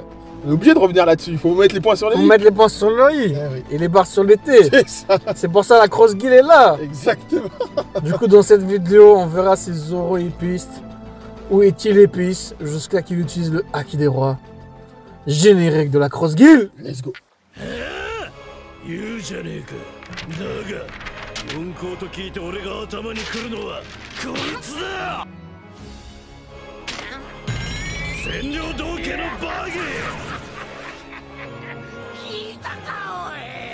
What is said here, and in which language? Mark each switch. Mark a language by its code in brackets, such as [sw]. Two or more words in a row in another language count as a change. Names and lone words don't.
[fr] On est obligé de revenir là-dessus, il faut mettre les points sur les i. Faut mettre les points sur le i oui. Et les barres sur les t. C'est pour ça la Cross Guild est là. Exactement. Du coup, dans cette vidéo, on verra si Zoro est épéiste. Où est-il épéiste jusqu'à qu'il utilise le Haki des rois. Générique de la Cross Guild. [en] Let's go. [ja] 言うじゃねえか。だが四皇と聞いて俺が頭に来るのはこいつだ。占領道家のバギー。聞いたかおい。